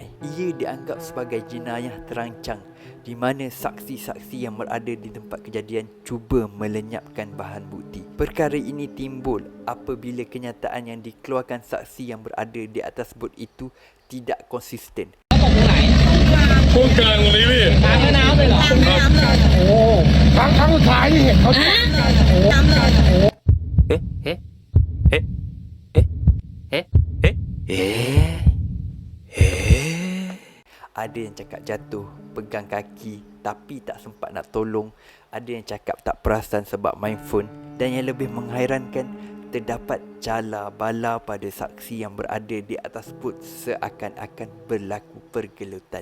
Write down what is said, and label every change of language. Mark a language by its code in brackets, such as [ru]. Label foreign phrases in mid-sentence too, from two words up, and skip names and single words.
[ms] Ia dianggap sebagai jenayah terancang di mana saksi-saksi yang berada di tempat kejadian cuba melenyapkan bahan bukti. Perkara ini timbul apabila kenyataan yang dikeluarkan saksi yang berada di atas bot itu tidak konsisten. [th] ก้นกลางตรงนี้พี่ กลางแม่น้ำเลยเหรอกลางแม่น้ำเลยโอ้ครั้งสุดท้ายที่เห็นเขาน้ำเลย [ms] Ada yang cakap jatuh, pegang kaki tapi tak sempat nak tolong. Ada yang cakap tak perasan sebab main phone. Dan yang lebih menghairankan, terdapat cala bala pada saksi yang berada di atas bot seakan-akan berlaku pergelutan.